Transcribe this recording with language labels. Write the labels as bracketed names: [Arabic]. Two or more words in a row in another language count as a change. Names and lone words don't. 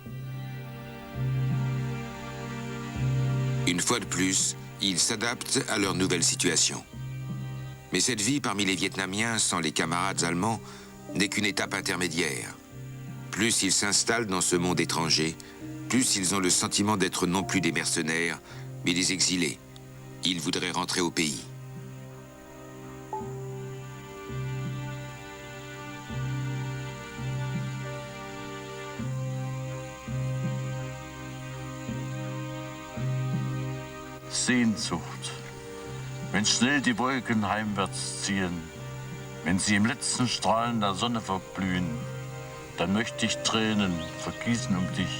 [French] Une fois de plus, ils s'adaptent à leur nouvelle situation. Mais cette vie parmi les Vietnamiens, sans les camarades allemands, n'est qu'une étape intermédiaire. Plus ils s'installent dans ce monde étranger, plus ils ont le sentiment d'être non plus des mercenaires, mais des exilés. Ils voudraient rentrer au pays. [German] Sehnsucht, wenn schnell die Wolken heimwärts ziehen, wenn sie im letzten Strahlen der Sonne verblühen, dann möchte ich Tränen vergießen um dich.